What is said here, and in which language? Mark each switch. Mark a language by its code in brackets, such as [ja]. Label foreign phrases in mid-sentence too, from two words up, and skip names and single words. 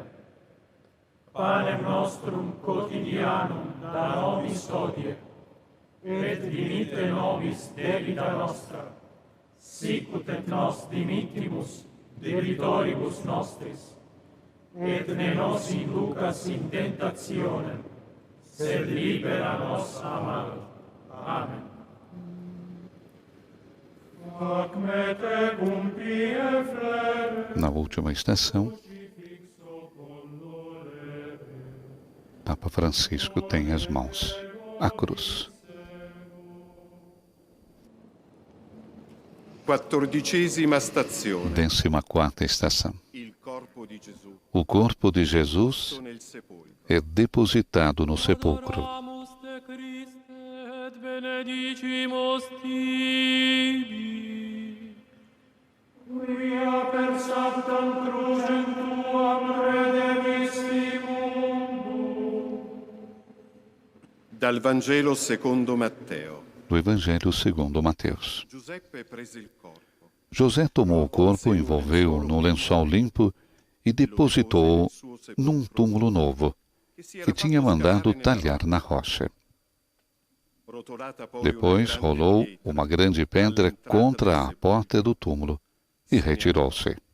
[la] Panem nostrum quotidianum da nobis hodie, et dimitte nobis debita nostra, sicut et nos dimittimus debitoribus nostris, et ne nos inducas in tentationem, sed libera nos a malo. Amen. Ac me tecum pie fler, [pt] Na última estação, Papa Francisco tem as mãos à cruz. [it] 14ª stazione. [pt] 14ª estação. [it] Il corpo di Gesù [pt] O corpo de Jesus [it] nel sepolcro. [pt] é depositado no sepulcro. [la] Adoramus te Christe et benedicimus tibi. quia per sanctam crucem tuam redemisti mundum. [it] Dal Vangelo secondo Matteo. [pt] Do Evangelho segundo Mateus. [it] Giuseppe prese il corpo, [pt] José tomou o corpo, envolveu-o num lençol limpo e depositou-o num túmulo novo, que tinha mandado talhar na rocha. Depois rolou uma grande pedra contra a porta do túmulo e retirou-se.